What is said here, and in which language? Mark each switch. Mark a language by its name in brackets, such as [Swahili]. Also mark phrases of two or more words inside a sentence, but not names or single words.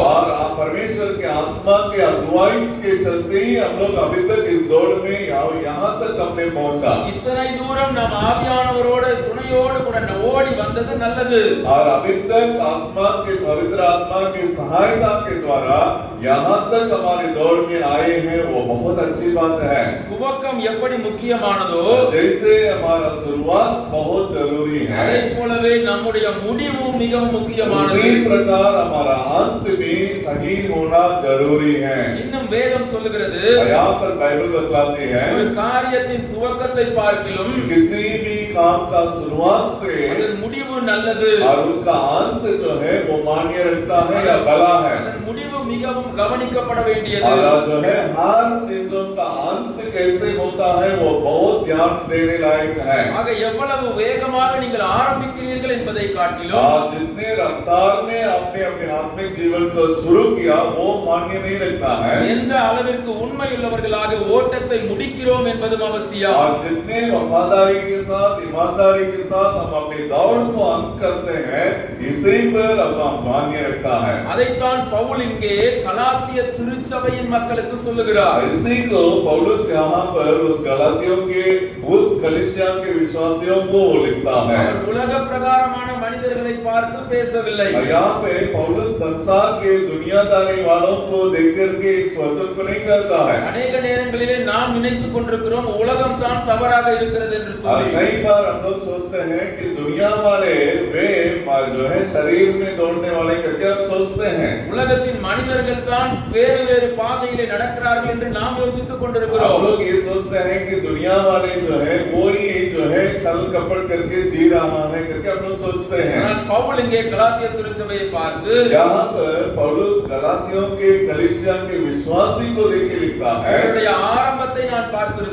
[Hindi] और आप परमेश्वर के आत्मा के अगुवाई के चलते ही हम लोग अभी तक इस दौड़ में यहाँ तक हमने पहुंचा। [Tamil] இத்தனை தூரம் நாம் ஆவியானவரோட துணையோடு கூட ஓடி வந்தது நல்லது. [Hindi] और अभी तक आत्मा के पवित्र आत्मा की सहायता के द्वारा यहाँ तक हमारे दौड़ में आए हैं, वो बहुत अच्छी बात है। [Tamil] துவக்கம் எப்படி முக்கியமானதோ [Hindi] जैसे हमारा शुरुआत बहुत जरूरी है, [Tamil] அதே போலவே நம்முடைய முடிவும் மிகவும் முக்கியமானது. [Hindi] उसी प्रकार हमारा अंत भी सही होना जरूरी है। [Tamil] இன்னும் வேதம் சொல்லுகிறது, [Hindi] यहाँ पर बाइबल बतलाती है, [Tamil] ஒரு காரியத்தின் துவக்கத்தை பார்க்கிலும் [Hindi] किसी भी काम का शुरुआत से [Tamil] அதன் முடிவு நல்லது. [Hindi] और उसका अंत जो है वो मान्य रखता है या भला है। [Tamil] அதன் முடிவு மிகவும் கவனிக்கப்பட வேண்டியது. [Hindi] और जो है हर चीजों का अंत कैसे होता है वो बहुत ध्यान देने लायक है। [Tamil] ஆக எவ்வளவு வேகமாக நீங்கள் ஆரம்பிக்கிறீர்கள் என்பதை காட்டிலும் [Hindi] आज जितने रफ्तार में आपने अपने आत्मिक जीवन को शुरू किया वो मान्य नहीं रखता है, [Tamil] எந்த அளவிற்கு உண்மையுள்ளவர்களாக ஓட்டத்தை முடிக்கிறோம் என்பதும் அவசியம். [Hindi] और जितने वफादारी के साथ ईमानदारी के साथ हम अपनी दौड़ को अंत करते हैं इसी पर अब मान्य रखता है। [Tamil] அதைத்தான் பவுல் இங்கே கலாத்திய திருச்சபையின் மக்களுக்கு சொல்லுகிறார். [Hindi] इसी को पौलुस यहाँ पर उस गलातियों के उस कलीसिया के विश्वासियों को लिखता है। [Tamil] அவர் உலக பிரகாரமான மனிதர்களை பார்த்து பேசவில்லை. [Hindi] यहाँ पे पौलुस संसार के दुनियादारी वालों को देख करके इस वचन को नहीं कहता है। [Tamil] அநேக நேரங்களிலே நாம் நினைத்துக் கொண்டிருக்கிறோம் உலகம் தான் தவறாக இருக்கிறது என்று [Hindi] और [Tamil] சொல்லி. [Hindi] कई बार हम लोग सोचते हैं कि दुनिया वाले वे जो है शरीर में दौड़ने वाले करके हम सोचते हैं, [Tamil] உலகத்தின் மனிதர்கள் தான் வேறு வேறு பாதையிலே நடக்கிறார்கள் என்று நாம் யோசித்துக் [Hindi] हम [Tamil] கொண்டிருக்கிறோம். [Hindi] लोग ये सोचते हैं कि दुनिया वाले जो है कोई जो है छल कपट करके जी रहा है करके हम लोग सोचते हैं। [Tamil] ஆனால் பவுல் இங்கே கலாத்திய திருச்சபையை பார்த்து [Hindi] यहाँ पर पौलुस गलातियों के कलीसिया के विश्वासी को देख के लिखता है, [Tamil] என்னுடைய ஆரம்பத்தை நான் பார்த்திருக்கிறேன்.